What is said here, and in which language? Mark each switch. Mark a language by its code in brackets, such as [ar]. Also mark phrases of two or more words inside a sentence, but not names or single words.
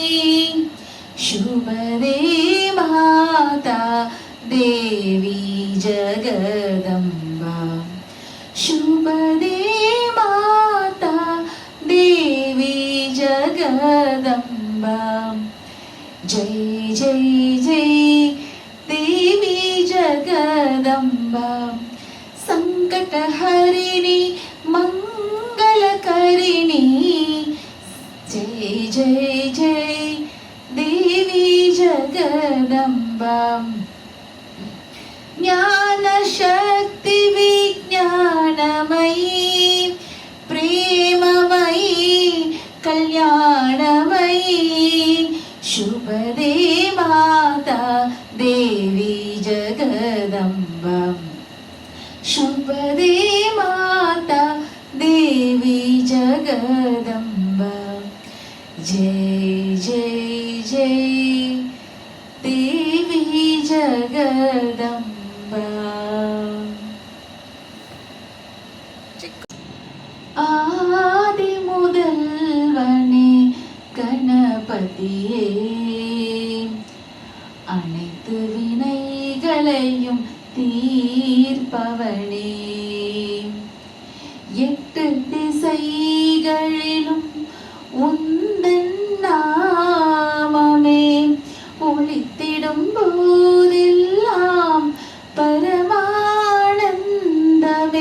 [hi] शुभदे माता देवी जगदम्बा शुभदे माता देवी जगदम्बा जय जय जय देवी जगदम्बा संकटहरिणी मंगलकरिणी जय जय जय देवी जगदम्बा ज्ञानशक्ति विज्ञानमयी प्रेममयी कल्याणमयी शुभदे माता देवी जगदम्बा शुभदे माता देवी जगदम्बा जय जय जय देवी जगदम्बा आदि [ta] முதல்வனே கணபதியே அனைத்து வினை வினைகளையும் தீர்ப்பவனே. எட்டு திசைகளிலும் உந்தன் நாமமே ஒளித்திடும் போதெல்லாம் பரமானந்தமே.